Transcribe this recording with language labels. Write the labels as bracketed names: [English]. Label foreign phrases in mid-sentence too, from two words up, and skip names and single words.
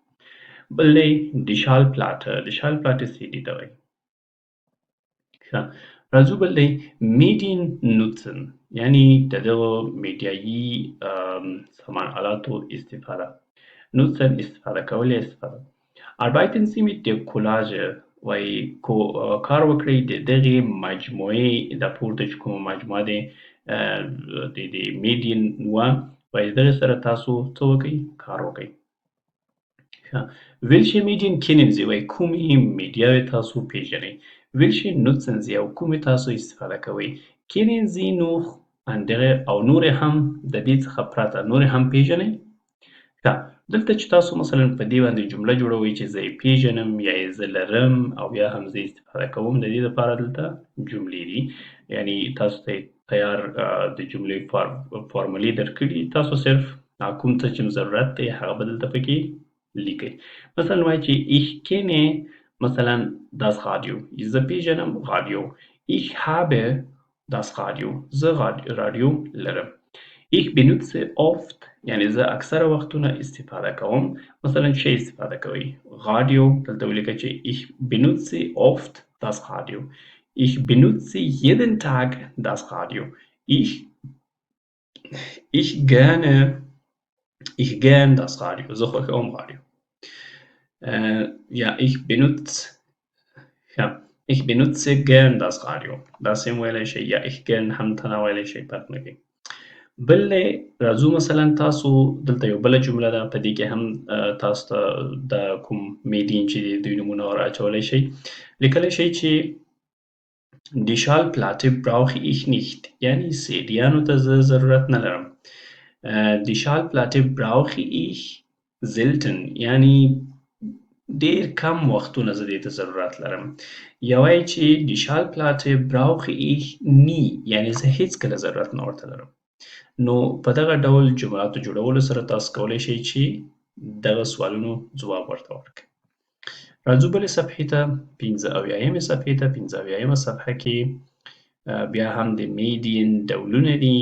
[Pashto] بل دی د شال پلاټه. د شال پلاټه سی ډي ته وایي. راځو بل دی [German] Medien nutzen [Pashto] یعنی د دغو میډیایي سامان آلاتو استفاده. نوتسن استفاده کول یا استفاده. [German] arbeiten Sie mit der Collage [Pashto] وایي کار وکړئ د دغې مجموعې د پورته چې کومه مجموعه دی د میډین وه، وایي دغې سره تاسو څه وکړئ؟ کار وکړئ. [German] welche Medien kennen Sie [Pashto] وایي کومې میډیاوې تاسو پیژنئ. [German] welche nutzen Sie [Pashto] او کومې تاسو استفاده کوئ. [German] kennen Sie noch andere [Pashto] او نورې هم د دې څخه پرته نورې هم پیژنئ. دلته چې تاسو مثلا په دې باندې جمله جوړوئ چې زه یې پیژنم یا یې زه لرم او یا هم زه استفاده کوم، د دې لپاره دلته جملې دي، یعنی تاسو ته تیار د جملې فارمولې درکړي، تاسو صرف کوم څه چې ضرورت دی هغه به دلته پکې لیکئ. مثلا وایي چې [German] ich kenne [Pashto] مثلا [German] das Radio، [Pashto] زه پیژنم رادیو. [German] ich habe das Radio، [Pashto] زه رادیو لرم. [German] ich benutze oft [Pashto] یعنی زه اکثره وختونه استفاده کوم. مثلا چه استفاده کوئ؟ رادیو. دلته ولیکئ چې [German] ich benutze oft das Radio. Ich benutze jeden Tag das Radio. Ich, ich gern das Radio. [Pashto] زه خوښوم رادیو. [German] Ja, ich benutze gern das Radio. [Pashto] داسې هم ویلی شئ یا [German] ich gern [Pashto] هم ته نه ویلی شئ، فرق نه کوي. بل دی راځو مثلا تاسو دلته یو بله جمله ده، په دې کې هم تاسو ته د کوم میډین چې دی دوی نومونه ور اچولی شئ. لیکلی شئ چې [German] Die Schallplatte brauche ich nicht. [Pashto] یعنی سیډیانو ته زه ضرورت نه لرم. [German] Die Schallplatte brauche ich selten. [Pashto] یعنی ډیر کم وختونه زه دې ته ضرورت لرم. یا وایي چې [German] Die Schallplatte brauche ich nie. [Pashto] یعنی زه هیڅکله ضرورت نه ورته لرم. نو په دغه ډول جملاتو جوړولو سره تاسو کولی شئ چې دغه سوالونو ځواب ورته ورکړئ. راځو بلې صفحې ته، 75مې صفحې ته. 75مه صفحه کې بیا هم د میډین ډولونه دي.